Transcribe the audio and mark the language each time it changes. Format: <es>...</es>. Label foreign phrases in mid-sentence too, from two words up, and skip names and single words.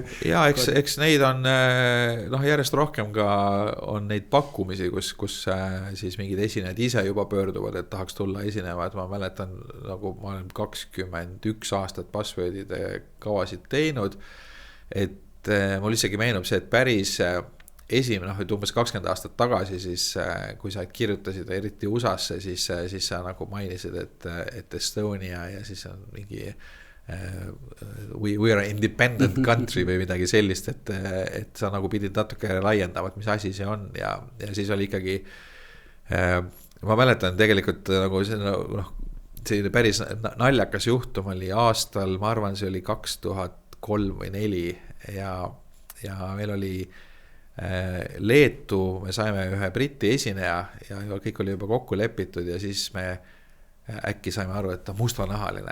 <et>Ja eks neid on noh, järjest rohkem ka on neid pakkumisi, kus siis mingid esinejad ise juba pöörduvad, et tahaks tulla esinema, et ma mäletan, nagu ma olen 21 aastat Buzzwordide kavasid teinud, et mul isegi meenub see, et päris esimene, noh, et umbes 20 aastat tagasi, siis kui sa kirjutasid eriti USA-sse, siis sa nagu mainisid, et Estonia ja siis on mingi</et> <en>we are independent country</en> <et>või midagi sellist, et sa nagu pidid natuke laiendama, et mis asi see on ja siis oli ikkagi ma mäletan tegelikult nagu see, noh, selline päris naljakas juhtum oli aastal, ma arvan, see oli 2003 või 2004 ja meil oli Leetu, me saime ühe Briti esineja ja kõik oli juba kokku lepitud ja siis me äkki saime aru, et ta mustanahaline.</et>